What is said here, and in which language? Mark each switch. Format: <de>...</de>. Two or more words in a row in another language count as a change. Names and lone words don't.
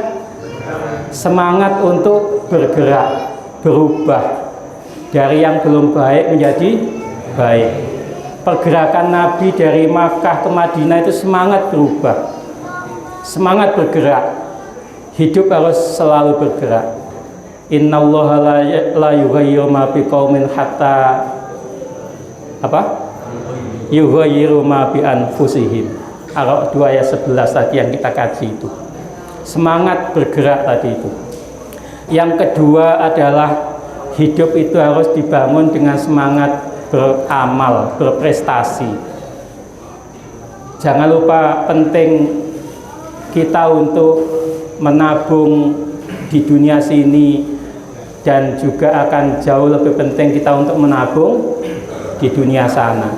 <id>Semangat untuk bergerak, berubah dari yang belum baik menjadi baik. Pergerakan Nabi dari Makkah ke Madinah itu semangat berubah, semangat bergerak. Hidup harus selalu bergerak.</id> <ar>إن الله لا يغير ما بقوم حتى يغيروا ما بأنفسهم.</ar> <id>Al-Araf 2 ayat 11 tadi yang kita kaji itu. Semangat bergerak tadi itu. Yang kedua adalah hidup itu harus dibangun dengan semangat beramal, berprestasi. Jangan lupa penting kita untuk menabung di dunia sini, dan juga akan jauh lebih penting kita untuk menabung di dunia sana.</id>